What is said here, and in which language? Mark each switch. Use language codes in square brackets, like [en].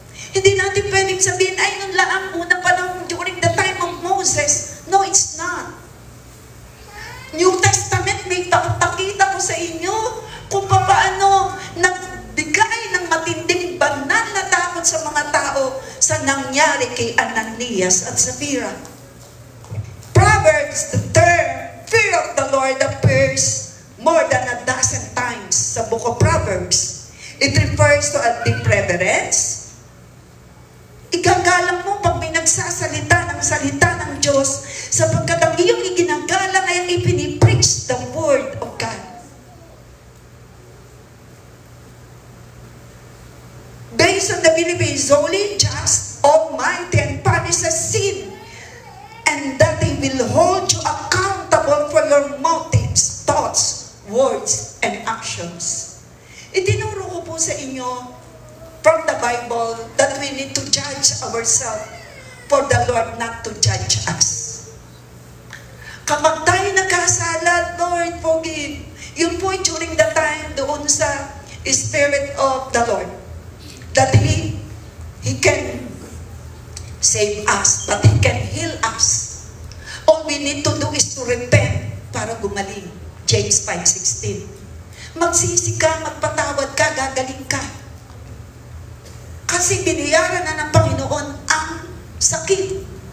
[tl] Hindi natin pwedeng sabihin, ay, nun lang una pa lang [en] during the time of Moses. No, it's not. [tl] New Testament, may pakita ko sa inyo kung paano nagbigay ng matinding banal na takot sa mga tao sa nangyari kay Ananias at Sapphira. [en] Proverbs, the term fear of the Lord appears more than a dozen times sa book of Proverbs. It refers to a deep reverence. [tl] Igagalang mo pag may nagsasalita ng salita ng Diyos, sapagkat ang iyong iginagalang ay ang ipinipreach [en] the word of God. Based on the belief He is holy, just, almighty, and punishes sin, and that He will hold you accountable for your motives, thoughts, words, and actions. [tl] Itinuro ko po sa inyo [en] from the Bible that we need to judge ourselves for the Lord not to judge us. [tl] Kapag tayo nagkasala, [en] Lord, forgive. [tl] Yun po during the time doon sa Spirit of the Lord. [en] That He can save us, that He can heal us. All we need to do is to repent [tl] para gumaling. [en] James 5:16. [tl] Magsisi ka, magpatawad ka, gagaling ka. Kasi binayaran na ng Panginoon ang sakit.